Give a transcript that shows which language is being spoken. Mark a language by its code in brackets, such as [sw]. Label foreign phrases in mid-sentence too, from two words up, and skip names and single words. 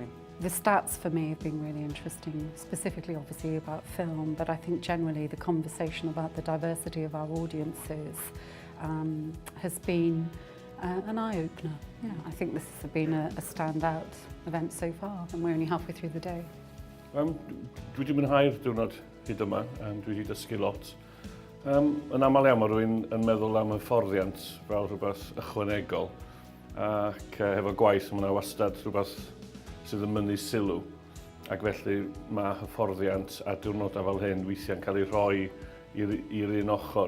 [en] The stats for me have been really interesting, specifically obviously about film, but I think generally the conversation about the diversity of our audiences has been an eye-opener. Yeah, I think this has been a standout event so far, and we're only halfway through the day. [cy] Dwi wedi mwynhau'r diwrnod hyd yma, a dwi wedi dysgu lot. Yn aml iawn mae rhywun yn meddwl am hyfforddiant fel rhywbeth ychwanegol, ac hefo gwaith mae yna wastad rhywbeth sydd yn mynnu sylw, ac felly mae hyfforddiant a diwrnodau fel hyn weithiau'n cael ei rhoi i'r un ochr.